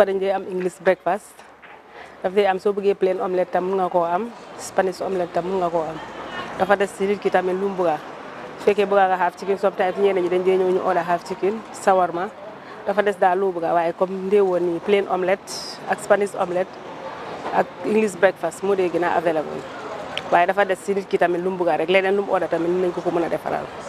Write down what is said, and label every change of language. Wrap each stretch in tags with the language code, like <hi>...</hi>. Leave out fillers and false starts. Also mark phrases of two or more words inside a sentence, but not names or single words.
<wo>dañ dee am</wo> <en>English breakfast</en> <wo>daf dee am soo bëggee</wo> <en>plain omelette</en> <wo>tam mun nga koo am Spanish omelette tam mun nga koo am dafa des ci nit ki tamit lu mu bëgga fekkee bëgga nga</wo> <en>half chicken</en> <wo>sometimes ñeneen ñi dañ dee ñëw ñu order</wo> <en>half chicken shawarma</en> <wo>dafa des daal lu bëgga waaye comme ndeewoon ni</wo> <en>plain omelette</en> <wo>ak</wo> <en>Spanish omelette</en> <wo>ak</wo> <en>English breakfast</en> <wo>moo dee gën a available waaye dafa des ci nit ki tamit lu mu bëgga rek leneen lu mu order tamit nañ ko mën a defaral.</wo>